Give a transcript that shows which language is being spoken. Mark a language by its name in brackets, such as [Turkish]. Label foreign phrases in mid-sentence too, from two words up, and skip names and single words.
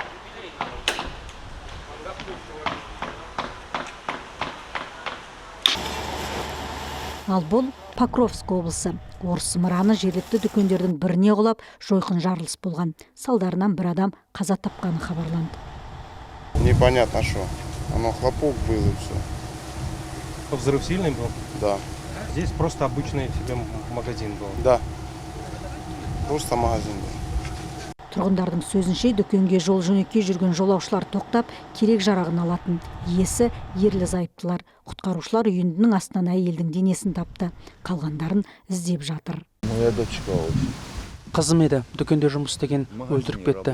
[Kazakh] Ал бұл Покровск облысы. Орыс зымыраны жергілікті дүкендердің біріне құлап, жойқын жарылыс болған. Салдарынан бір адам қаза тапқаны хабарланды. [Russian] Непонятно что. Оно хлопок был и все. Взрыв сильный был? Да. Здесь просто обычный себе магазин был? Да. Просто магазин был. [Kazakh] Тұрғындардың сөзінше, дүкенге жол жөнекей жүрген жолаушылар тоқтап, керек жарағын алатын. Иесі ерлі зайыптылар. Құтқарушылар үйіндінің астынан әйелдің денесін тапты. Қалғандарын іздеп жатыр. Қызым еді, дүкенде жұмыс істеген, өлтіріп кетті.